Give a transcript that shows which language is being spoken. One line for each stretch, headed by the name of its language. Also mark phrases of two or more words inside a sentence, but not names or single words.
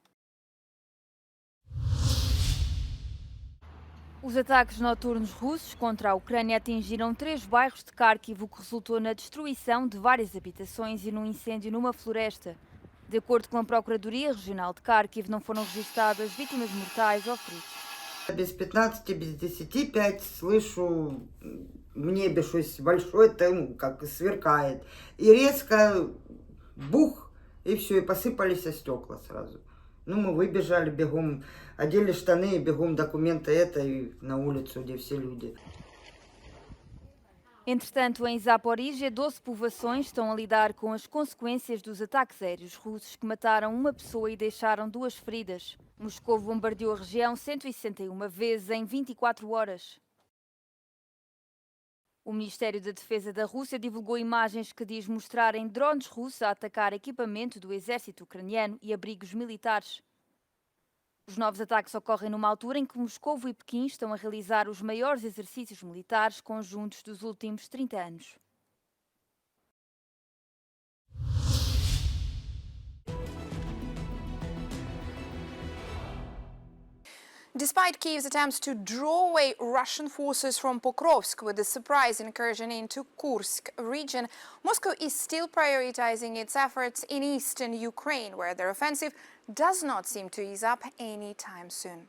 Portuguese: Os ataques noturnos russos contra a Ucrânia atingiram 3 bairros de Kharkiv, o que resultou na destruição de várias habitações e num incêndio numa floresta. De acordo com a Procuradoria Regional de Kharkiv, não foram registradas vítimas mortais ou feridos.
Russian: Без 15, без 10, 5 слышу в небе что-то большое, там как сверкает. И резко бух, и все, и посыпались стекла сразу. Ну, мы выбежали бегом, одели штаны, бегом документы и на улицу, где все люди.
Portuguese: Entretanto, em Zaporizhia, 12 povoações estão a lidar com as consequências dos ataques aéreos russos que mataram uma pessoa e deixaram 2 feridas. Moscou bombardeou a região 161 vezes em 24 horas. O Ministério da Defesa da Rússia divulgou imagens que diz mostrarem drones russos a atacar equipamento do exército ucraniano e abrigos militares. Os novos ataques ocorrem numa altura em que Moscou e Pequim estão a realizar os maiores exercícios militares conjuntos dos últimos 30 anos.
English: Despite Kyiv's attempts to draw away Russian forces from Pokrovsk with a surprise incursion into Kursk region, Moscow is still prioritizing its efforts in eastern Ukraine, where their offensive does not seem to ease up anytime soon.